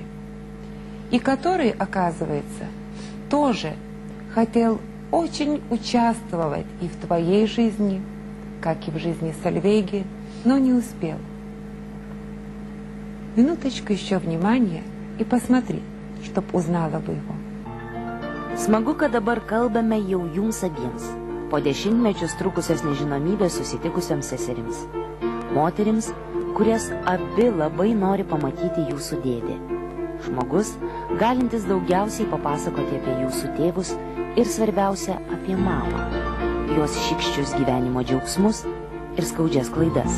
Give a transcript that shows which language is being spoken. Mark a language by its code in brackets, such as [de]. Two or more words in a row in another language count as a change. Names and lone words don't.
[ru] И который, оказывается, тоже хотел очень участвовать и в твоей жизни, как и в жизни Сольвейги, но не успел. Минуточку еще внимания и посмотри, чтоб узнала бы его. [lt] Smagu, kad dabar kalbame jau jums abiems, po dešimtmečius trukusios nežinomybės susitikusiams seserims. Moterims, kurias abi labai nori pamatyti jūsų dėdė. Žmogus, galintis daugiausiai papasakoti apie jūsų tėvus ir svarbiausia apie mamą, jos šykščius gyvenimo džiaugsmus ir skaudžias klaidas.